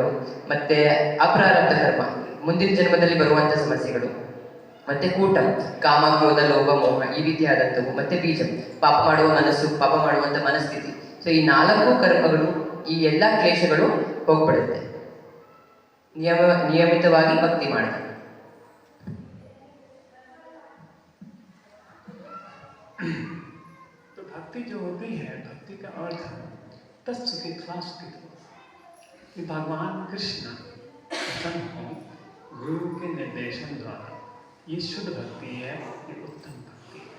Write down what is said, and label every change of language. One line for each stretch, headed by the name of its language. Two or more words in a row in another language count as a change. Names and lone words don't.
Kannada: ಮತ್ತೆ ಅಪ್ರಾರಬ್ಧ ಕರ್ಮ, ಮುಂದಿನ ಜನ್ಮದಲ್ಲಿ ಬರುವಂಥ ಸಮಸ್ಯೆಗಳು. ಮತ್ತೆ ಕೂಟಂ, ಕಾಮ, ಕ್ರೋಧ, ಲೋಭ, ಮೋಹ, ಈ ರೀತಿಯಾದಂಥವು. ಮತ್ತೆ ಬೀಜಂ, ಪಾಪ ಮಾಡುವ ಮನಸ್ಸು, ಪಾಪ ಮಾಡುವಂಥ ಮನಸ್ಥಿತಿ. ಸೊ ಈ 4 ಕರ್ಮಗಳು, ಈ ಎಲ್ಲ ಕ್ಲೇಶಗಳು ಹೋಗ್ಬಿಡುತ್ತೆ ನಿಯಮಿತವಾಗಿ ಭಕ್ತಿ ಮಾಡಿದೆ.
Hindi: तो भक्ति जो होती है, भक्ति का अर्थ तत्सुखित्वा सुखित्व, कि भगवान कृष्ण प्रसन्न हो गुरु के निर्देशन द्वारा, ये शुद्ध भक्ति है, ये उत्तम भक्ति है।